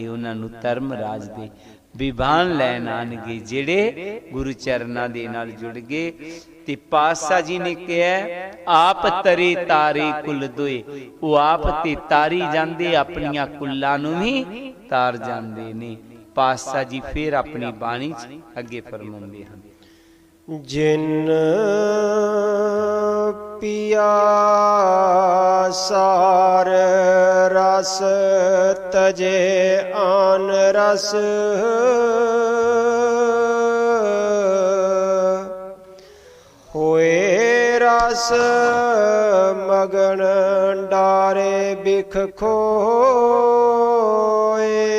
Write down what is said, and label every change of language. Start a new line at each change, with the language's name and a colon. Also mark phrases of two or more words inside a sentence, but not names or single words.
Punjabi: ਉਨ੍ਹਾਂ ਨੂੰ ਧਰਮਰਾਜ ਦੇ ਵਿਭਾਨ ਲੈਣ ਆਉਣਗੇ ਜਿਹੜੇ ਗੁਰੂ ਚਰਨਾਂ ਦੇ ਨਾਲ ਜੁੜ ਗਏ। ਤੇ ਪਾਤਸ਼ਾਹ ਜੀ ਨੇ ਕਿਹਾ ਆਪ ਤਰੇ ਤਾਰੇ ਕੁਲ ਦੋਏ, ਵੋ ਆਪ ਤੇ ਤਾਰੀ ਜਾਂਦੇ, ਆਪਣੀਆਂ ਕੁੱਲਾਂ ਨੂੰ ਵੀ ਤਾਰ ਜਾਂਦੇ ਨੇ। ਪਾਤਸ਼ਾਹ ਜੀ ਫਿਰ ਆਪਣੀ ਬਾਣੀ ਅੱਗੇ ਫ਼ਰਮਾਉਂਦੇ ਹਨ, ਜਿਨ ਪੀਆ ਸਾਰ ਰਸ ਤਜੇ ਆਨ ਰਸ, ਹੋਏ ਰਸ ਮਗਨ ਡਾਰੇ ਬਿਖ ਖੋਏ।